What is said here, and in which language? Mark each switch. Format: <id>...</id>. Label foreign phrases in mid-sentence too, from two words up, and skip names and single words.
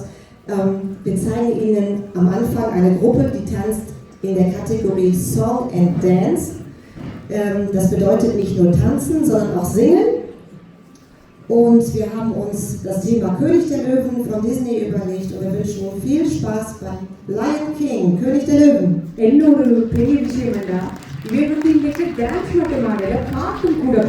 <de>Wir zeigen Ihnen am Anfang eine Gruppe, die tanzt in der Kategorie</de> <en>Song and Dance.</en> <de>Das bedeutet nicht nur tanzen, sondern auch singen. Und wir haben uns das Thema König der Löwen von Disney überlegt und wir wünschen Ihnen viel Spaß beim Lion King, König der Löwen.</de> <ta>என்னோட பெரிய விஷயம் என்ன, இவர் வந்து இன்றைக்கு டான்ஸ் மட்டும் ஆடல, பாட்டும்</ta>